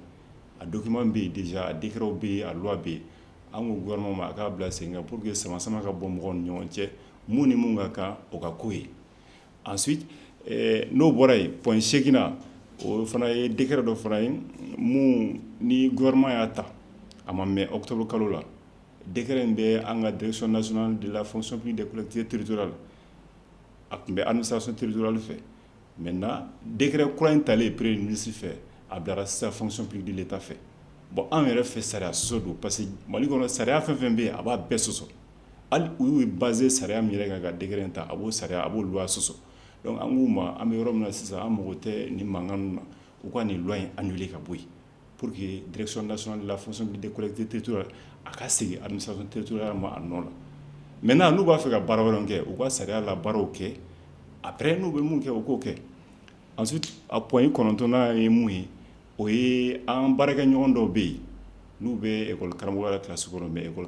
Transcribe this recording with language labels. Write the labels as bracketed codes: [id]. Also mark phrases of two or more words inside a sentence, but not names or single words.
[bm] A document bɛ yen déjà a décret bɛ yen a loi bɛ yen an ko gouvernement ma a k'a bila sen kan [fr] pour que [bm] sama-sama ka bɔ mɔgɔw ni ɲɔgɔn cɛ mun ni mun ka kan o ka ko ye. Ensuite n'o bɔra yen point 8nan o fana ye décret dɔ fana ye mun ni gouvernement y'a ta a ma mɛn octobre kalo la décret in bɛ an ka [fr] direction nationale de la fonction publique des collectivités territoriales [bm] a tun bɛ [fr] administration territoriale [bm] fɛ. Maintenant décret kura in talen [fr] premier ministre [bm] fɛ a bilara sisan [fr] fonction publique de l'état [bm] fɛ. Bon an yɛrɛ fɛ sariya sɔsɔ don [fr] parce que [bm] Mali kɔnɔ sariya fɛn fɛn bɛ yen a b'a bɛɛ sɔsɔ hali u y'u basé sariya min yɛrɛ kan ka décret in ta a b'o sariya a b'o loi sɔsɔ. donc an k'u ma an bɛ yɔrɔ min na sisan an mago tɛ nin mankan ninnu na u ka nin loi in annuler ka bɔ yen [fr] pour que direction nationale de la fonction publique des collectivités territoriales [bm] a ka segin [fr] administration territoriale [bm] ma a nɔ la maintenant n'u b'a fɛ ka baara wɛrɛw kɛ u ka sariya la baaraw kɛ après n'u bɛ mun kɛ u k'o kɛ ensuite a point 9 ye mun ye o ye an baarakɛɲɔgɔn dɔw bɛ yen n'u bɛ école karamɔgɔya la classe kɔnɔ [fr] mais école